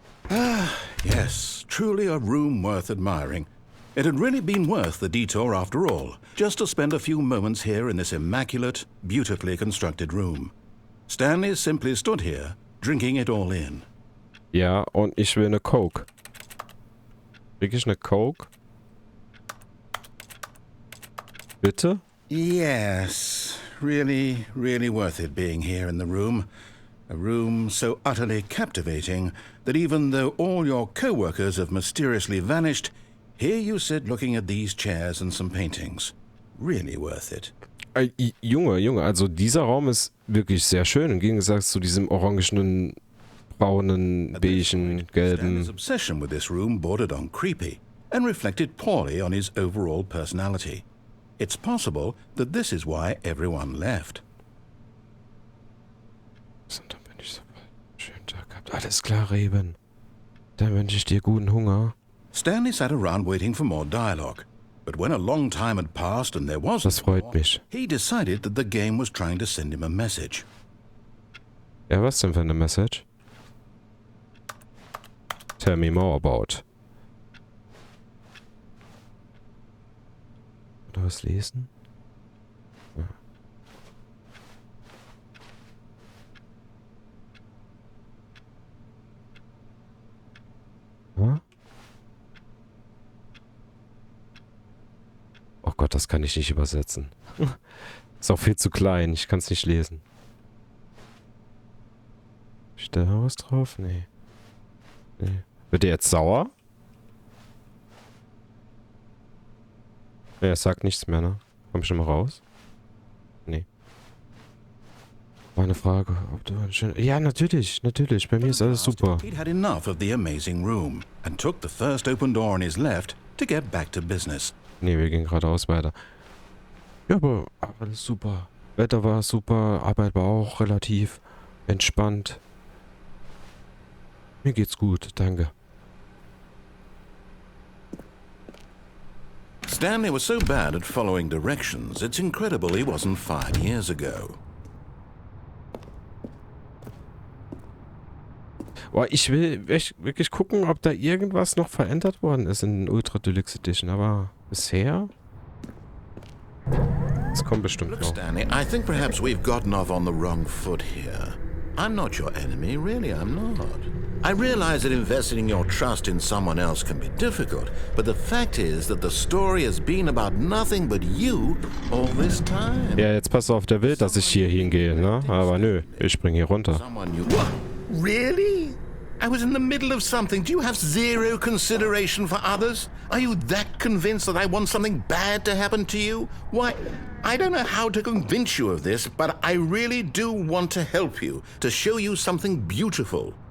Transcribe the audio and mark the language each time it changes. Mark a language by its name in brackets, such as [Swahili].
[English] Ah, yes, truly a room worth admiring. It had really been worth the detour after all, just to spend a few moments here in this immaculate, beautifully constructed room. Stanley simply stood here, drinking it all in. [German] Ja, und ich will eine Coke. Krieg ich eine Coke? Bitte? [English] Yes, really, really worth it being here in the room. A room so utterly captivating that even though all your co-workers have mysteriously vanished, here you sit looking at these chairs and some paintings. Really worth it. [German] Junge, also dieser Raum ist wirklich sehr schön, im Gegensatz zu diesem orangenen, braunen, beigen, gelben. [English] Stanley's obsession with this room bordered on creepy and reflected poorly on his overall personality. It's possible that this is why everyone left. [German] Dann bin ich so weit. Schönen Tag gehabt. Alles klar, Reben. Dann wünsche ich dir guten Hunger. [English] Stanley sat around waiting for more dialogue. But when a long time had passed and there was [German] Das freut mich. [English] he decided that the game was trying to send him a message. [German] Ja, was denn für eine Message? [English] Tell me more about. [German] Oder was lesen? Ja. Ja? Oh Gott, das kann ich nicht übersetzen. Ist auch viel zu klein, ich kann es nicht lesen. Steht da was drauf? Nee. Nee. Wird der jetzt sauer? Ja, er sagt nichts mehr, ne? Komm ich schon mal raus? Nee. War eine Frage, ob du eine schöne... Ja, natürlich. Bei mir ist alles super. [English] He'd had enough of the amazing room and took the first open door on his left to get back to business. [German] Nee, wir gehen geradeaus weiter. Ja, aber alles super. Wetter war super, Arbeit war auch relativ entspannt. Mir geht's gut, danke. [English] Stanley was so bad at following directions, it's incredible he wasn't fired years ago. [German] Boah, ich will wirklich gucken, ob da irgendwas noch verändert worden ist in den Ultra Deluxe Edition, aber bisher... Es kommt bestimmt [English] Look, [German] noch. [English] Stanley, I think perhaps we've gotten off on the wrong foot here. I'm not your enemy, really, I'm not. I realize that investing your trust in someone else can be difficult, but the fact is that the story has been about nothing but you all this time. [German] Ja, jetzt pass auf, der will, dass ich hier hingehe, ne? Aber nö, ich spring hier runter. [English] Someone you... What? Really? I was in the middle of something. Do you have zero consideration for others? Are you that convinced that I want something bad to happen to you? Why, I don't know how to convince you of this, but I really do want to help you, to show you something beautiful.